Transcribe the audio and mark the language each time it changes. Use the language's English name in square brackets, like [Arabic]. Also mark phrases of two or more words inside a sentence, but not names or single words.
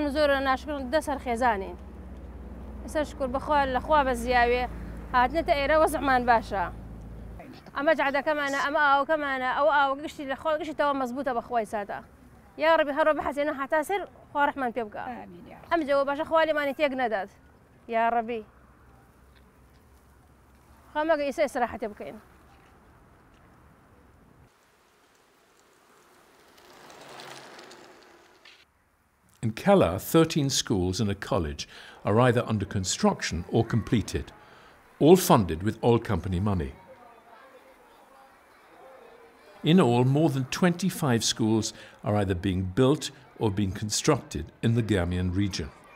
[Central Kurdish] و زۆر ناشکردن دەسەر خێزانین ئێستا شکر بەخوا لەخوا بە زیاوێ هاتنێتە ئێرە وەزعمان باشە ئەمە جعدەکەمانە ئەمە ئاوەکەمانە ئەو ئاوە گشتی لە خۆ گشتەوە مەزبوطە بەخوای سادە [Arabic] یا ڕەبی [Central Kurdish] هەرۆ بەحەسێنە هەتا سەر خوا ڕەحمان پێ بکە ئەم جەوە باشە خوا لێمانی تێک نەدات [Arabic] یا ڕەبی [Central Kurdish] خامەگە ئێستا ئیستراحەتێ بکەین. [English] In Kala, 13 schools and a college are either under construction or completed, all funded with oil company money. In all, more than 25 schools are either being built or being constructed in the Gamian region.